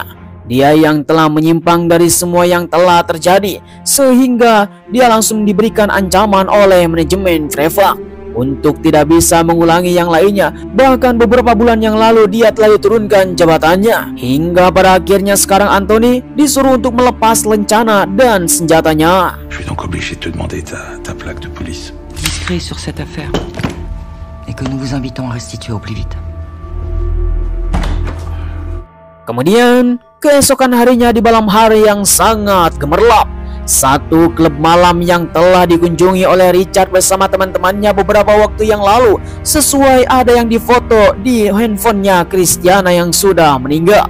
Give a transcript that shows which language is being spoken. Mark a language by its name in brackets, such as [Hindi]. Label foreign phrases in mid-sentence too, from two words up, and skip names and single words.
[Indonesian] Dia yang telah menyimpang dari semua yang telah terjadi, sehingga dia langsung diberikan ancaman oleh manajemen Prefak untuk tidak bisa mengulangi yang lainnya. Bahkan beberapa bulan yang lalu dia telah diturunkan jabatannya. Hingga pada akhirnya sekarang Anthony disuruh untuk melepas lencana dan senjatanya. [French] Je vais donc obligé de te demander ta plaque de police. Discret sur cette affaire. Et que nous vous invitons à restituer au plus vite. [Indonesian] Kemudian keesokan harinya di malam hari yang sangat gemerlap, satu klub malam yang telah dikunjungi oleh Richard bersama teman-temannya beberapa waktu yang lalu, sesuai ada yang difoto di handphonenya Christiana yang sudah meninggal.